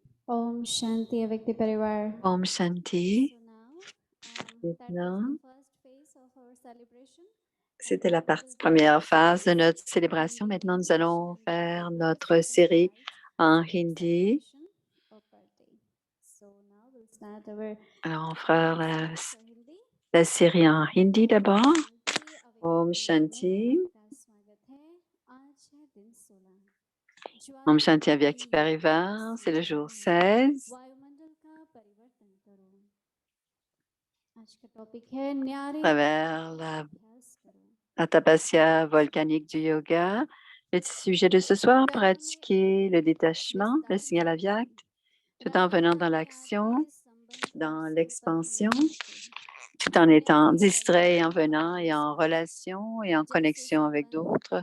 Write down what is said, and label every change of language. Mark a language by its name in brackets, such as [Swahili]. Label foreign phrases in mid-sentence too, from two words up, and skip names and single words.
[Hindi] ओम शांति अव्यक्त परिवार. ओम शांति. [English] So now that was [French] Maintenant, [English] the first phase of our celebration. And [French] c'était la [English] now we will do [French] première [English] our [French] phase de notre [English] Hindi [French] célébration. Maintenant, nous allons [English] version [French] faire [English] in [French] notre [English] English to [French] série [English] highlight [French] en [English] our [French] hindi. [English] celebration of birthday. So now we'll start our [French] Alors, on fera [English] speech for Hindi. [French] la série en hindi d'abord. [Hindi] शांति अव्यक्त Om परिवार में Shanti. आपका स्वागत है. आज है दिन 16. Om ज्वाला Shanti की अव्यक्त परिवार. [French] C'est le jour 16. [Hindi] वायुमंडल का परिवर्तन करो. आज का टॉपिक है न्यारे [French] À travers la [Hindi] अभ्यास करो. [French] tapasya volcanique du yoga. Le sujet de ce soir, pratiquer le détachement, le signal Avyak, tout en venant dans l'action, dans l'expansion, tout en étant distrait et en venant et en relation et en connexion avec d'autres.